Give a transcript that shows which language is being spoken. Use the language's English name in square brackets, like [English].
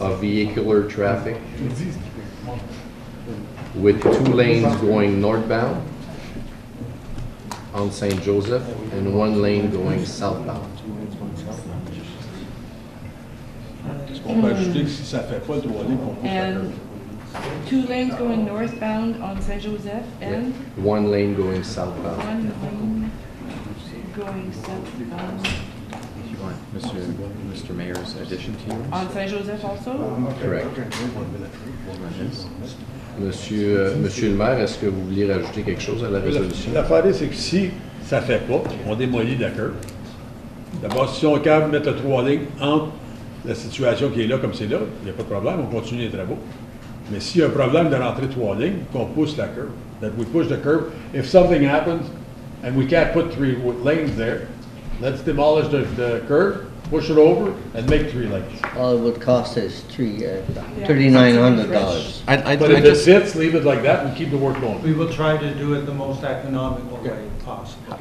[English] of vehicular traffic, with 2 lanes going northbound on St. Joseph and 1 lane going southbound. [French] On peut ajouter que si ça ne fait pas le 3 lignes, on pousse la curve. [English] And 2 lanes going northbound on Saint Joseph and 1 lane going southbound. 1 lane going southbound You want Mr. Mayor's addition to yours? on Saint Joseph also? Correct. [French] Monsieur le maire, est-ce que vous vouliez rajouter quelque chose à la résolution? L'affaire, c'est que si ça ne fait pas, on démolit la curve. D'abord, si on est capable de mettre le 3 lignes entre la situation qui est là comme c'est là, il n'y a pas de problème, on continue les travaux. Mais s'il y a un problème de rentrer 3 lignes, qu'on pousse la curve, [English] that we push the curve. If something happens and we can't put 3 lanes there, let's demolish the curve push it over, and make 3 lanes. All it would cost is $3,900. But if it fits, leave it like that and keep the work going. We will try to do it the most economical way possible.